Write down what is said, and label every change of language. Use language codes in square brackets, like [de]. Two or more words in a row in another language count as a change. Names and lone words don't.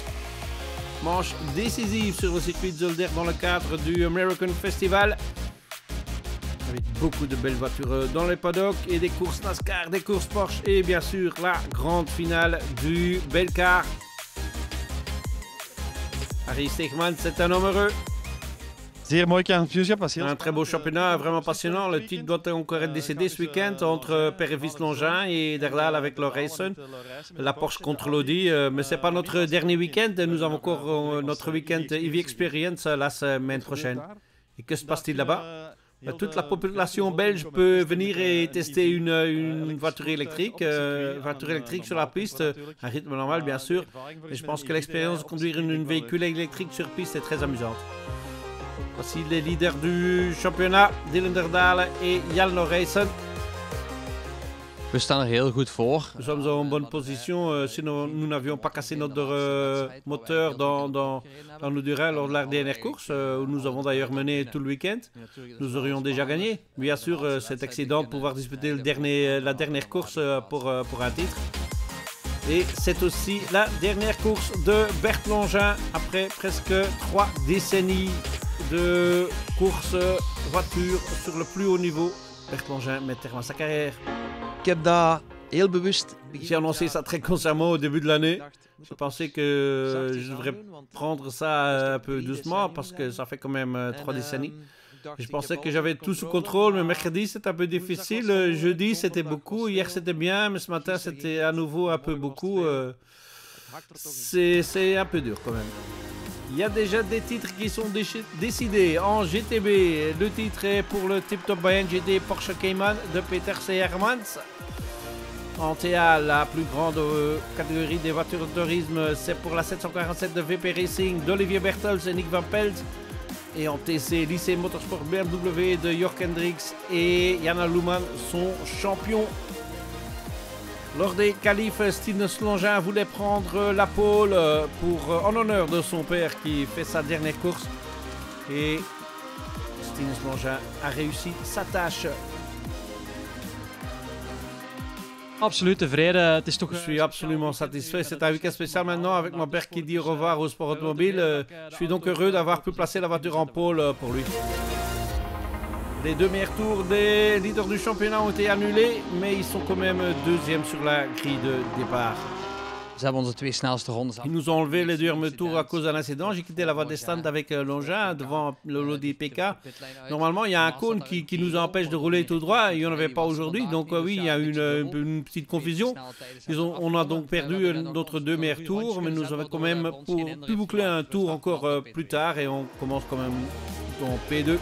[fr] Manche décisive sur le circuit de Zolder dans le cadre du American Festival. Avec beaucoup de belles voitures dans les paddocks et des courses NASCAR, des courses Porsche et bien sûr la grande finale du Belcar. Harry Stegman, c'est un homme heureux. [nl] Zeer mooi kampioenschap, was heel [fr] Un très beau championnat, vraiment passionnant. Le titre doit encore être décédé ce week-end entre Perrevis-Longin et Derdal avec Lorayson. La Porsche contre l'Audi, mais c'est pas notre dernier week-end. Nous avons encore notre week-end EV Experience la semaine prochaine. Et que se passe-t-il là-bas? Toute la population belge peut venir et tester une voiture électrique sur la piste, un rythme normal bien sûr. Et je pense que l'expérience de conduire une véhicule électrique sur piste est très amusante. Voici les leaders du championnat, Dylan Derdal et Jan Lorayson. [nl] We staan er heel goed voor. [fr] Nous sommes en bonne position, sinon nous n'avions pas cassé notre moteur dans nos durées lors de la dernière course, où nous avons d'ailleurs mené tout le week-end. Nous aurions déjà gagné. Bien sûr, c'est excitant de pouvoir disputer la dernière course pour un titre. Et c'est aussi la dernière course de Bert Longin après presque 3 décennies de course voiture sur le plus haut niveau. Bert Longin met terme à sa carrière. [nl] Ik heb dat heel bewust. [fr] J'ai annoncé ça très consciemment au début de l'année. Je pensais que je devrais prendre ça un peu doucement parce que ça fait quand même 3 décennies. Je pensais que j'avais tout sous contrôle, mais mercredi c'était un peu difficile. Jeudi c'était beaucoup, hier c'était bien, mais ce matin c'était à nouveau un peu beaucoup. C'est un peu dur quand même. Il y a déjà des titres qui sont décidés en GTB. Le titre est pour le Tip Top Bayern GT Porsche Cayman de Peter C. Hermans. En TA, la plus grande catégorie des voitures de tourisme, c'est pour la 747 de VP Racing d'Olivier Bertels et Nick Van Pelt. Et en TC, lycée Motorsport BMW de Jörg Hendricks et Jana Luhmann sont champions. Lors des qualifs, Stinus Longin voulait prendre la pole en honneur de son père qui fait sa dernière course. Et Stinus Longin a réussi sa tâche. [nl] absoluut tevreden. Het is toch. [fr] Je suis absolument satisfait. C'est un week-end spécial maintenant avec mon père qui dit au revoir au sport automobile. Je suis donc heureux d'avoir pu placer la voiture en pole pour lui. Les 2 meilleurs tours des leaders du championnat ont été annulés, mais ils sont quand même deuxième sur la grille de départ. [nl] Ze hebben onze 2 snelste rondes. [fr] Ils nous ont enlevé les 2 meilleurs tours à cause d'un incident. J'ai quitté la voie des stands avec Longin devant le Lodi PK. Normalement, il y a un cône qui nous empêche de rouler tout droit. Il n'y en avait pas aujourd'hui. Donc oui, il y a une petite confusion. On a donc perdu notre 2 meilleurs tours, mais nous avons quand même pu boucler un tour encore plus tard et on commence quand même en P2.